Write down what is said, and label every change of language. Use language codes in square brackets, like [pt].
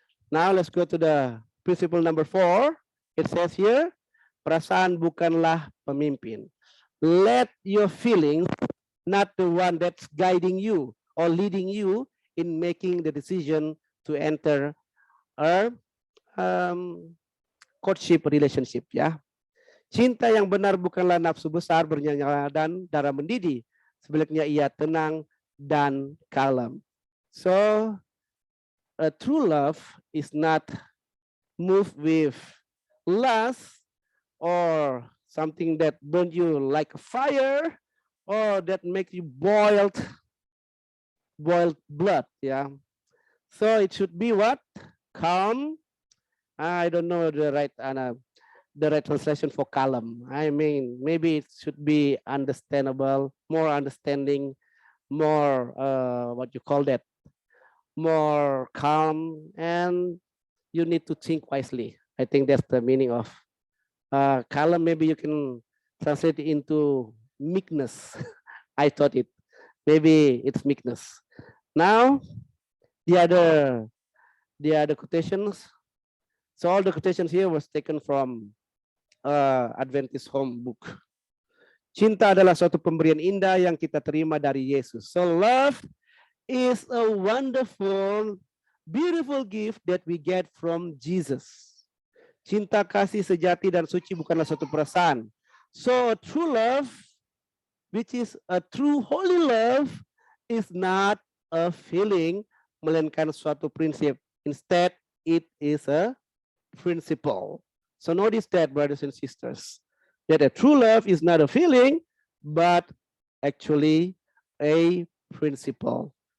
[en] Now let's go to the principle number 4. It says here, [id] perasaan bukanlah pemimpin. [en] Let your feelings not the one that's guiding you or leading you in making the decision to enter a courtship relationship, ya. [id] Cinta yang benar bukanlah nafsu besar bernyala dan darah mendidih. Sebaliknya ia tenang dan kalem. [en] So a true love is not moved with lust or something that burns you like a fire or that makes you boiled blood, yeah. So it should be what? Calm. I don't know the right translation for calm. I mean, maybe it should be understandable, more understanding, more what you call that, more calm, and you need to think wisely. I think that's the meaning of calm. Maybe you can translate it into meekness. I thought it. Maybe it's meekness. Now, the other quotations. So all the quotations here was taken from Adventist Home Book. [id] Cinta adalah suatu pemberian indah yang kita terima dari Yesus. [en] So love is a wonderful, beautiful gift that we get from Jesus. [id] Cinta kasih sejati dan suci bukanlah suatu perasaan. [en] So true love, which is a true holy love, is not a feeling, [id] melainkan suatu prinsip. [en] Instead, it is a principle. So notice that, brothers and sisters, that a true love is not a feeling, but actually a principle.